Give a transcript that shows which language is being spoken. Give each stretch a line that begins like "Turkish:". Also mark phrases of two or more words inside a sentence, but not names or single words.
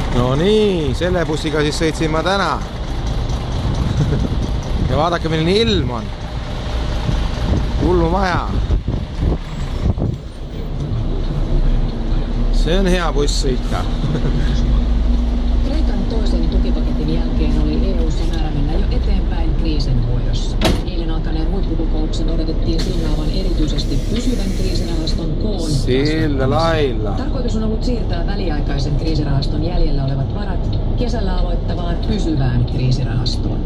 Estonian: No niin, selle bussiga siis sõitsin ma täna. Ja vaadake, milline ilm on. Hullu maja. See on hea buss sõita.
Finnish: Kreikan toisen tukipaketin jälkeen oli EU:ssa määrä mennä jo eteenpäin kriisin hoidossa. Eilen alkaneen huippukokouksen odotettiin signaavan erityisesti pysyvän kriisirahaston koon. Sillä lailla. Tarkoitus on ollut siirtää väliaikaisen kriisirahaston jäljellä olevat varat kesällä aloittavaan pysyvään kriisirahastoon.